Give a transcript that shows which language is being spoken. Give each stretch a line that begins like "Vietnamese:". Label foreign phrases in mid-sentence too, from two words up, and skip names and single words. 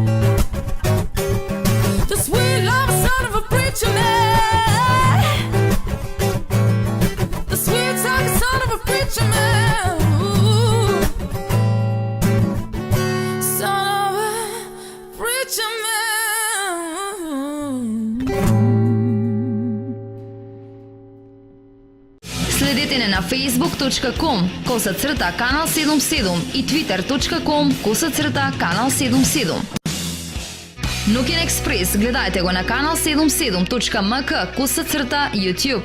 English: The sweet loving son of a preacher man. The sweet talking son of a preacher man. Ooh. Son of a preacher man.
Macedonian: Следете не на facebook.com/канал77 и twitter.com/канал 77. Ноќен експрес гледајте го на канал 77.mk/YouTube.